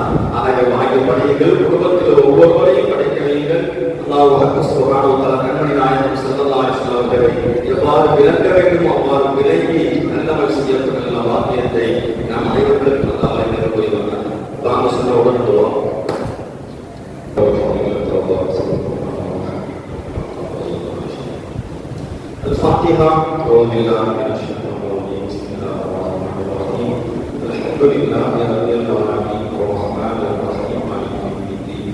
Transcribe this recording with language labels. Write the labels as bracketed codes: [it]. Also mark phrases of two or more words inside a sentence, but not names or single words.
[ta] அதை வாங்கி படியுங்கள். குடும்பத்தில் ஒவ்வொருவரையும் படிக்க வையுங்கள். அல்லாஹ் [ar] سبحانه وتعالى [ta] கண்மணி நாயகம் [ar] صلى الله عليه وسلم [ta] அவர்களை எவ்வாறு விளங்க வேண்டுமோ அவ்வாறு விளங்கி நல்லவர் செய்யப்பட்ட நல்ல வாக்கியத்தை நாம் அனைவருக்கும் அல்லாஹ் வழங்க புரிவார். வாங்க சொன்ன உடன் போவோம். [ar] الفاتحة. أعوذ بالله من الشيطان الرجيم. بسم الله الرحمن الرحيم. الحمد لله رب العالمين الرحمن الرحيم مالك يوم الدين.